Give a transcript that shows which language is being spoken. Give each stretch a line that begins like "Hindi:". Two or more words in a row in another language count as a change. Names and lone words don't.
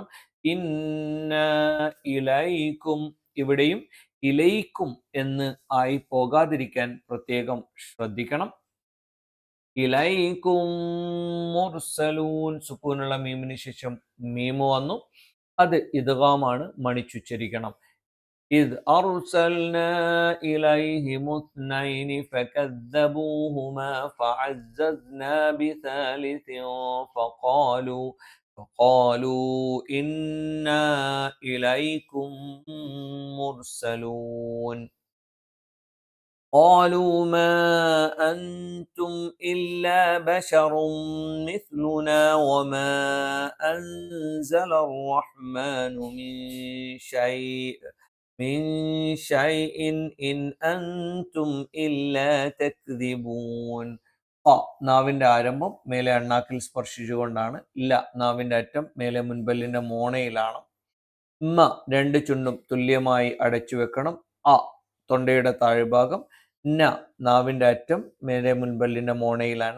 Arabic: إنا إليكم.
Malayalam: ഇവിടെയും ഇലൈക്കും എന്ന് ആയി പോകാതിരിക്കാൻ പ്രത്യേകം ശ്രദ്ധിക്കണം.
Arabic: إليكم مرسلون.
Malayalam: സുക്കൂനുള്ള മീമിന് ശേഷം മീമു വന്നു, അത് ഇദ്ഗാമാണ്, മണിച്ചുച്ചരിക്കണം.
Arabic: إذ أرسلنا إليهم اثنين فكذبوهما فعززنا بثالث فقالوا إنا إليكم مرسلون. قالوا ما أنتم إلا بشر مثلنا وما أنزل الرحمن من شيء إن أنتم إلا تكذبون.
Malayalam: ഖ നാവിന്റെ ആരംഭം മേലെ അണ്ണാക്കിൽ സ്പർശിച്ചുകൊണ്ടാണ്. ല നാവിന്റെ അറ്റം മേലെ മുൻപല്ലിന്റെ മോണയിലാണ്. മ രണ്ട് ചുണ്ടും തുല്യമായി അടച്ചു വെക്കണം. അ തൊണ്ടയുടെ താഴ്ഭാഗം. ന നാവിന്റെ അറ്റം മേലെ മുൻപല്ലിന്റെ മോണയിലാണ്.